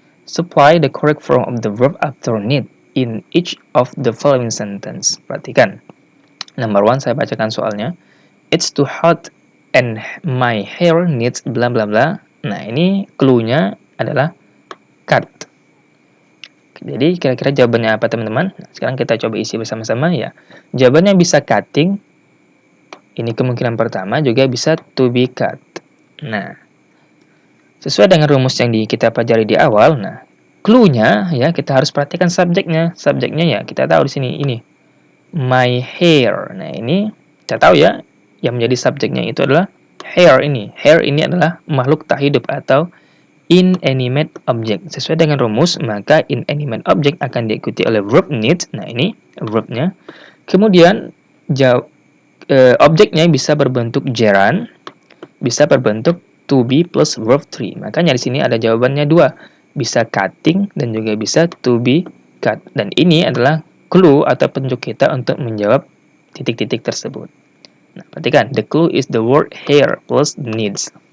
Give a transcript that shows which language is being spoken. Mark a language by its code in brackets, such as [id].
[en] Supply the correct form of the verb after need in each of the following sentence. [id] Perhatikan. [en] Number 1 [id] saya bacakan soalnya. [en] It's too hot and my hair needs bla bla bla. [id] Nah, ini clue-nya adalah cut. Jadi kira-kira jawabannya apa teman-teman? Sekarang kita coba isi bersama-sama ya. Jawabannya bisa cutting. Ini kemungkinan pertama, juga bisa to be cut. Nah, sesuai dengan rumus yang kita pelajari di awal, nah, clue-nya ya kita harus perhatikan subjeknya. Subjeknya ya kita tahu di sini ini my hair. Nah, ini kita tahu ya yang menjadi subjeknya itu adalah hair ini. Hair ini adalah makhluk tak hidup atau inanimate object. Sesuai dengan rumus, maka inanimate object akan diikuti oleh verb need. Nah, ini verbnya. Kemudian objeknya bisa berbentuk gerund, bisa berbentuk to be plus verb 3. Makanya di sini ada jawabannya dua, bisa cutting dan juga bisa to be cut. Dan ini adalah clue atau petunjuk kita untuk menjawab titik-titik tersebut. Nah, perhatikan, [en] the clue is the word hair plus needs.